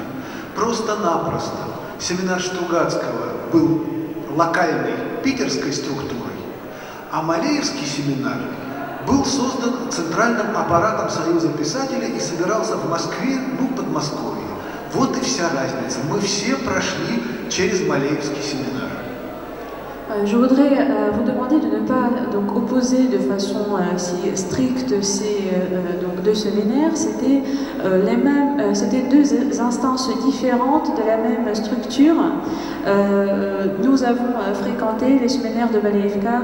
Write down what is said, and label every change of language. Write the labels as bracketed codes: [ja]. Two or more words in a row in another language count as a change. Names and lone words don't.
[ru] Просто-напросто семинар Стругацкого был локальной питерской структурой, а Малеевский семинар был создан центральным аппаратом Союза писателей и собирался в Москве, Подмосковье. Вот и вся разница. Мы все pрошли через Малеевский семинар. [fr] Je voudrais vous demander de ne pas donc, opposer de façon si stricte ces donc, 2 séminaires. C'était c'était 2 instances différentes de la même structure. Nous avons fréquenté les séminaires de Maleyevka.